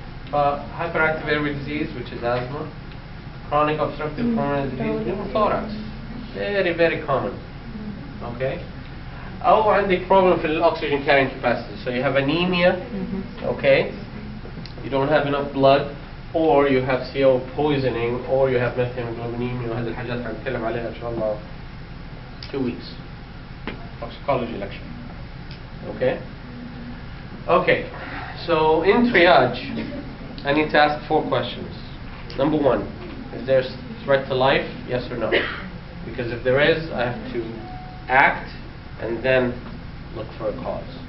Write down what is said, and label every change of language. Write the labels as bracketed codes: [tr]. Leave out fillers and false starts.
[en] Hyperactive airway disease, which is asthma. Chronic obstructive pulmonary disease, pneumothorax. Very, very common. Okay? [ar] أو عندك [en] problem [ar] في [en] oxygen carrying capacity. So you have anemia, okay? You don't have enough blood, or you have CO poisoning, or you have methemoglobinemia. [ar] وهذه الحاجات هنتكلم عليها إن شاء الله [en] 2 weeks. Toxicology lecture. Okay? Okay. So in triage, I need to ask 4 questions. Number 1, is there a threat to life? Yes or no? Because if there is, I have to act and then look for a cause.